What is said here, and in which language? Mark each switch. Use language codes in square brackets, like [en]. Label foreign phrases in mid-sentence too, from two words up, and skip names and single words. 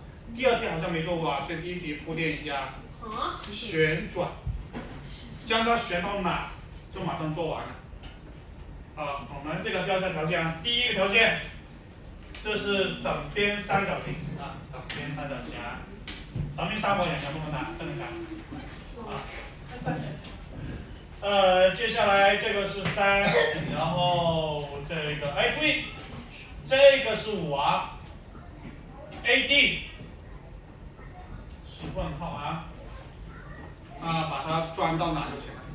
[zh] 第2題好像沒做過啊，所以第一題鋪墊一下。旋轉，將它旋到哪，就馬上做完了。好，我們這個標價條件啊，第一個條件，這是等邊三角形啊，等邊三角形啊，等邊三角形能不能打？這能打。啊。接下来这个是3，然后这个，哎，注意，这个是5啊 ，AD 是问号啊，把它转到哪就行了。